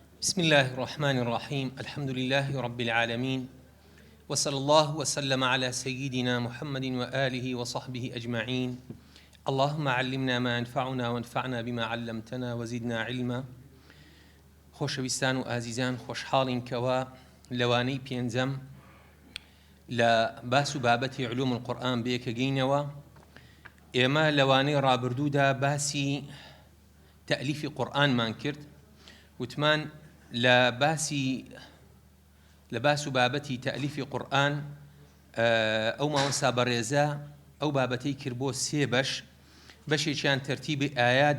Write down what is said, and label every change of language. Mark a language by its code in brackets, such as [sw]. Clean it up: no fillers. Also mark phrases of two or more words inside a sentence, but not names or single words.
[ar] بسم الله الرحمن الرحيم. الحمد لله رب العالمين، وصلى الله وسلم على سيدنا محمد وآله وصحبه أجمعين. اللهم علمنا ما ينفعنا وانفعنا بما علمتنا وزدنا علما. [ckb] خۆشەویستان و ئازیزان، خۆشحاڵین کەوا لەوانەی پێنجەم لە باس و بابەتی [ar] علوم القورآن [ckb] بەیەکەگەینەوە. ئێمە لەوانەی ڕابردوودا باسی تەئلیفی قورئانمان کرد، وتمان لە باس و بابەتی تەئلیفی قورئان ئەو ماوەسا بەڕێزە ئەو بابەتەی کرد بۆ سێ بەشێکیان تەرتیبی ئایات